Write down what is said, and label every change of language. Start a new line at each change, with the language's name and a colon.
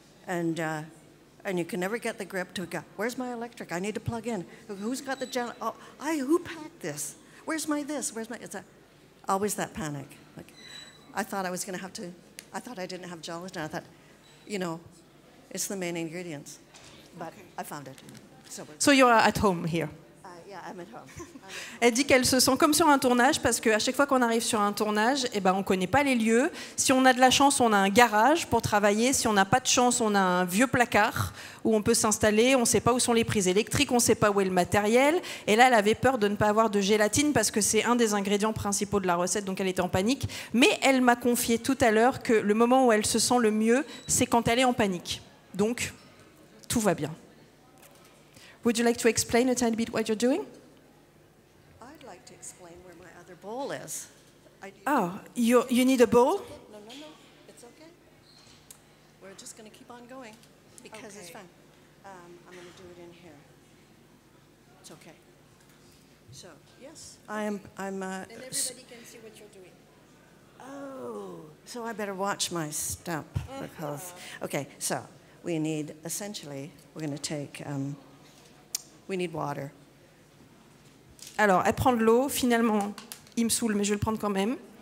English: And you can never get the grip to go, where's my electric? I need to plug in. Who's got the who packed this? Where's my this? It's always that panic. Like, I thought I was going to have to, I thought I didn't have gelatin. I thought, you know, it's the main ingredients. But okay. I found it. So you're at home here? Yeah, I'm at home.
French: Elle dit qu'elle se sent comme sur un tournage parce qu'à chaque fois qu'on arrive sur un tournage, on ne connaît pas les lieux. Si on a de la chance, on a un garage pour travailler. Si on n'a pas de chance, on a un vieux placard où on peut s'installer. On ne sait pas où sont les prises électriques, on ne sait pas où est le matériel. Et là, elle avait peur de ne pas avoir de gélatine parce que c'est un des ingrédients principaux de la recette, donc elle était en panique. Mais elle m'a confié tout à l'heure que le moment où elle se sent le mieux, c'est quand elle est en panique. Donc, tout va bien.
English: Would you like to explain a tiny bit what you're doing? I'd like to explain where my other bowl is. You need a bowl? No, it's okay. We're just going to keep on going because it's fun. I'm going to do it in here. It's okay. So, yes, I'm and everybody can see what you're doing. Oh, so I better watch my step because, okay, so we need, essentially, we're going to take, we need water.
French: Alors, elle prend de l'eau. Finalement, il me saoule, mais je vais le prendre quand même.